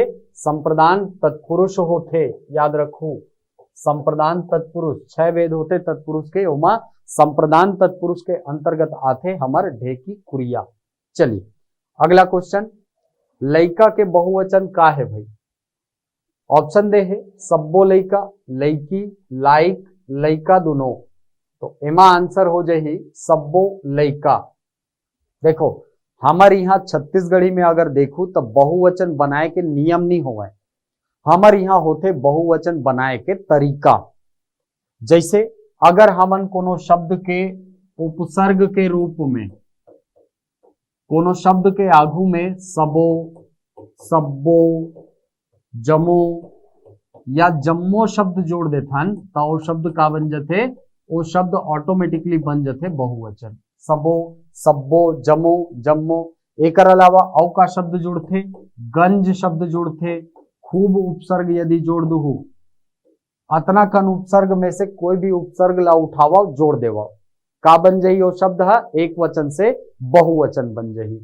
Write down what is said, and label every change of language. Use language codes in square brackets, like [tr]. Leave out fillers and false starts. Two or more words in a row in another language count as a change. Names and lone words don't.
[hne] संप्रदान तत्पुरुष होते, याद रखो संप्रदान तत्पुरुष, 6 वेद होते तत्पुरुष के, उमा संप्रदान तत्पुरुष के अंतर्गत आते हमारे ढेकी कुरिया। चलिए अगला क्वेश्चन, लइका के बहुवचन का है भाई? ऑप्शन दे है सब्बो लइका, लइकी, लाइक, लइका दोनों। तो एमा आंसर हो जाही सब्बो लइका। देखो हमारे यहाँ छत्तीसगढ़ी में अगर देखू तो बहुवचन बनाए के नियम नहीं होवे, हमारे यहाँ होते बहुवचन बनाए के तरीका। जैसे अगर हमन कोनो शब्द के उपसर्ग के रूप में, कोनो शब्द के आगू में सबो, सब्बो, जमो या जम्मो शब्द जोड़ देथन तो वो शब्द का बन जाते, वो शब्द ऑटोमेटिकली बन जाते बहुवचन। सबो, सब्बो, जमो, जम्मो। एक अलावा औ का शब्द जुड़ते, गंज शब्द जुड़ते, खूब उपसर्ग यदि जोड़ दूँ, अतना कन उपसर्ग में से कोई भी उपसर्ग ला उठावा जोड़ देवा, का बन जाही वो शब्द है एक वचन से बहुवचन बन जाही।